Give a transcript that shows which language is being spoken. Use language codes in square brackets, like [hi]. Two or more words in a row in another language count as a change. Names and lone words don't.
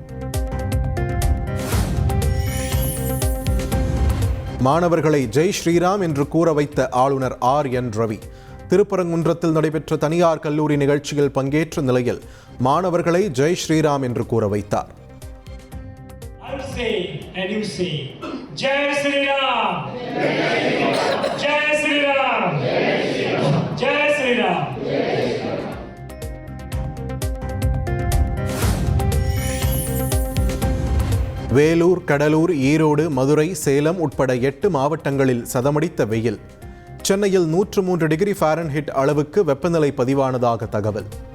[ta] மாணவர்களை [hi] जय श्रीराम [ta] என்று கூற வைத்த ஆளுநர் ஆர்.என். ரவி. திருப்பரங்குன்றத்தில் நடைபெற்ற தனியார் கல்லூரி நிகழ்ச்சியில் பங்கேற்ற நிலையில் மாணவர்களை [hi] जय श्रीराम [ta] என்று கூற வைத்தார். [en] And you say, [hi] Jai Shri Ram, Jai Shri Ram, Jai Shri Ram. [ta] வேலூர், கடலூர், ஈரோடு, மதுரை, சேலம் உட்பட 8 மாவட்டங்களில் சதமடித்த வெயில். சென்னையில் 103 [en] degree Fahrenheit [ta] அளவுக்கு வெப்பநிலை பதிவானதாக தகவல்.